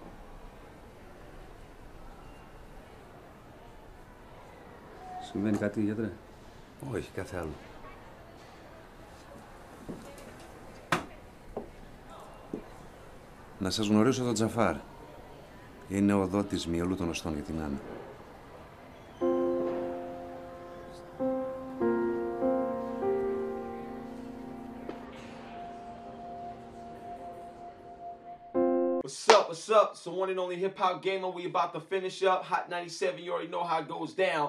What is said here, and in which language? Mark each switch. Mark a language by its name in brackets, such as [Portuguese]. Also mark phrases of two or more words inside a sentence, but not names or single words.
[Greek] Συμβαίνει κάτι, γιατρέ? Όχι, κάθε άλλο. Να σας γνωρίσω τον Τζαφάρ. Είναι ο δότης μυελού των οστών για την Άννα. [English] What's up? It's the one and only hip hop gamer. We about to finish up. Hot 97, you already know how it goes down.